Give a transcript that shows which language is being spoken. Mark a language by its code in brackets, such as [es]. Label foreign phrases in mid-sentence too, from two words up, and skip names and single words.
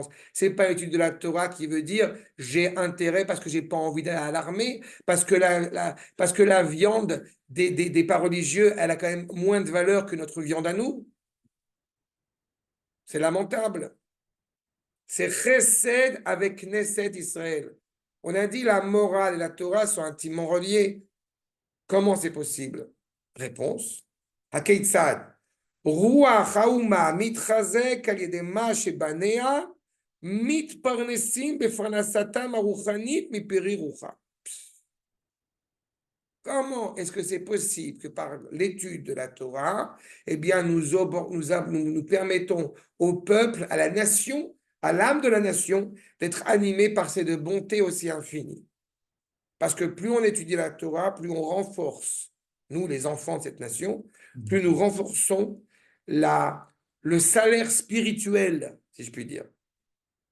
[fr] Ce n'est pas l'étude de la Torah qui veut dire j'ai intérêt parce que je n'ai pas envie d'aller à l'armée, parce que la viande des pas religieux, elle a quand même moins de valeur que notre viande à nous. C'est lamentable. C'est chesed avec Knesset Israël. On a dit la morale et la Torah sont intimement reliées. Comment c'est possible? Réponse. Hakeitzad. [he] רוח האומה מתחזק על ידי מה שבניה מתפרנסים בפרנסתם הרוחנית מפרי רוחה. [fr] Comment est-ce que c'est possible que par l'étude de la Torah, nous permettons au peuple, à la nation, à l'âme de la nation, d'être animé par ces deux bontés aussi infinies? Parce que plus on étudie la Torah, plus on renforce, nous les enfants de cette nation, plus nous renforçons le salaire spirituel, si je puis dire.